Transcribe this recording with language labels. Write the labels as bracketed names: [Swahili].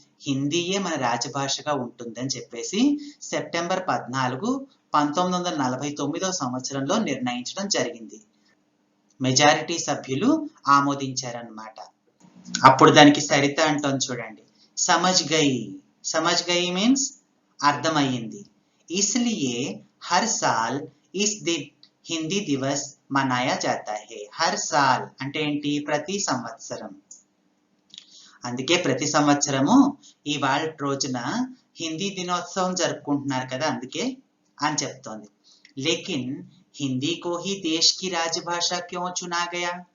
[Telugu] హిందీయే మన రాజభాషగా ఉంటుందని చెప్పేసి సెప్టెంబర్ 14, 1949 సంవత్సరంలో నిర్ణయించడం జరిగింది. మెజారిటీ సభ్యులు ఆమోదించారన్నమాట. అప్పుడు దానికి సరిత అంటోంది చూడండి, [Hindi] సమజ్ గయి. సమజ్ గయి [Telugu] మీన్స్ అర్థమయ్యింది. [Hindi] इसलिए हर साल इस दिन हिंदी दिवस मनाया जाता है. हर साल [Telugu] అంటే ఏంటి? ప్రతి సంవత్సరం. అందుకే ప్రతి సంవత్సరము ఇవాళ రోజున హిందీ దినోత్సవం జరుపుకుంటున్నారు కదా, అందుకే అని చెప్తోంది. [Hindi] లేకిన్ హిందీ కో హీ దేశ్ కి రాజభాష క్యో చునా గయా?